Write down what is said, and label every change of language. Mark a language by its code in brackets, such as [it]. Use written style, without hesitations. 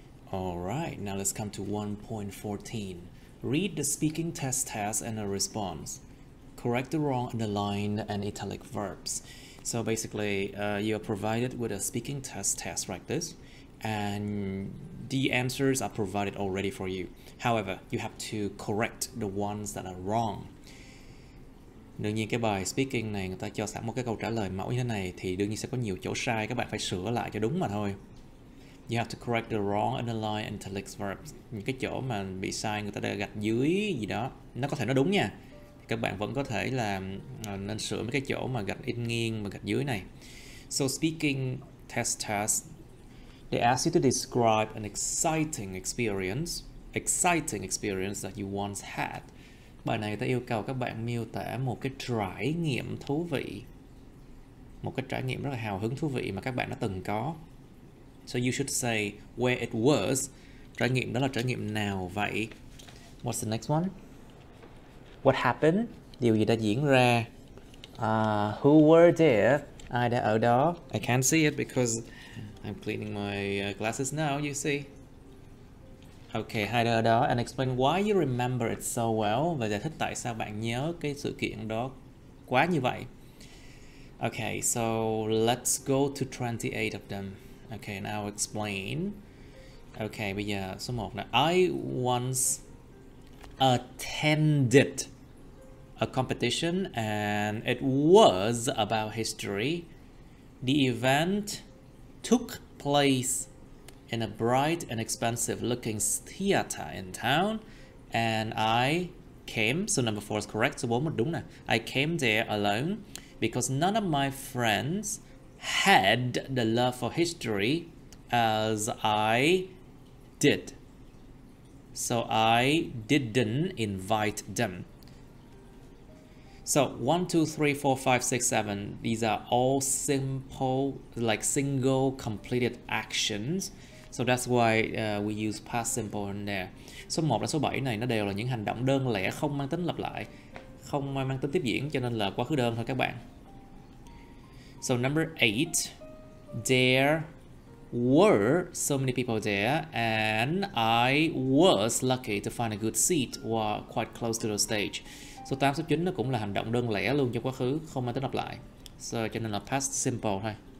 [en] Alright, now let's come to 1.14. Read the speaking test and a response. Correct the wrong underlined and italic verbs. So basically, you are provided with a speaking test like this, and the answers are provided already for you. However, you have to correct the ones that are wrong. [vi] Đương nhiên cái bài speaking này người ta cho sẵn một cái câu trả lời mẫu như thế này thì đương nhiên sẽ có nhiều chỗ sai, các bạn phải sửa lại cho đúng mà thôi. [en] You have to correct the wrong underline and italic verbs. [vi] Những cái chỗ mà bị sai người ta đã gạch dưới gì đó, nó có thể nó đúng nha. Các bạn vẫn có thể là nên sửa mấy cái chỗ mà gạch in nghiêng và gạch dưới này. [en] So speaking test, they ask you to describe an exciting experience that you once had. [vi] Bài này ta yêu cầu các bạn miêu tả một cái trải nghiệm thú vị, một cái trải nghiệm rất là hào hứng thú vị mà các bạn đã từng có. [en] So you should say where it was. [vi] Trải nghiệm đó là trải nghiệm nào vậy? [en] What's the next one? What happened? [vi] Điều gì đã diễn ra? [en] Who were there? [vi] Ai đã ở đó? [en] I can't see it because I'm cleaning my glasses now, you see. Okay, [vi] ai đã ở đó? [en] And explain why you remember it so well. [vi] Và giải thích tại sao bạn nhớ cái sự kiện đó quá như vậy. [en] Okay, so let's go to 28 of them. Okay, now explain. Okay, [vi] bây giờ số 1 là [en] I once attended a competition and it was about history. The event took place in a bright and expensive looking theater in town and I came, so number 4 is correct, [vi] số 4 mình đúng nè. [en] I came there alone because none of my friends had the love for history as I did. So I didn't invite them. So 1, 2, 3, 4, 5, 6, 7. These are all simple, like single completed actions. So that's why we use past simple in there. [vi] Số 1 đến số 7 này nó đều là những hành động đơn lẻ không mang tính lặp lại, không mang tính tiếp diễn, cho nên là quá khứ đơn thôi các bạn. [en] So number 8, there were so many people there and I was lucky to find a good seat or quite close to the stage. [vi] Số 8, số 9 nó cũng là hành động đơn lẻ luôn trong quá khứ, không mang tính lặp lại. So cho nên là past simple thôi.